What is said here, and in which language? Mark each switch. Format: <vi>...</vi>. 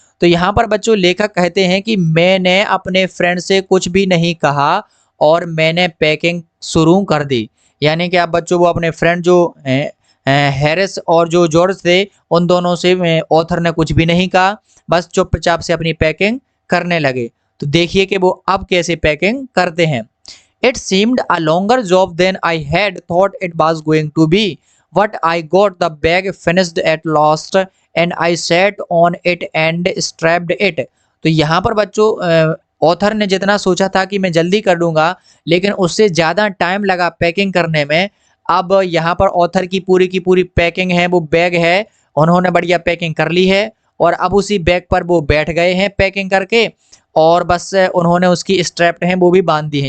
<hi>तो यहाँ पर बच्चों लेखक कहते हैं कि मैंने अपने फ्रेंड से कुछ भी नहीं कहा और मैंने पैकिंग शुरू कर दी। यानी कि आप बच्चों वो अपने फ्रेंड जो हैरिस और जो जॉर्ज थे उन दोनों से ऑथर ने कुछ भी नहीं कहा, बस चुपचाप से अपनी पैकिंग करने लगे। तो देखिए कि वो अब कैसे पैकिंग करते हैं।</hi> <en>It seemed a longer job than I had thought it was going to be. But I got the bag finished at last and I sat on it and strapped it.</en> <hi>तो यहाँ पर बच्चों author ने जितना सोचा था कि मैं जल्दी कर लूँगा, लेकिन उससे ज़्यादा टाइम लगा पैकिंग करने में। अब यहाँ पर ऑथर की पूरी पैकिंग है, वो बैग है, उन्होंने बढ़िया पैकिंग कर ली है और अब उसी बैग पर वो बैठ गए हैं पैकिंग करके और बस उन्होंने उसकी स्ट्रैप हैं वो भी बांध दी है।</hi>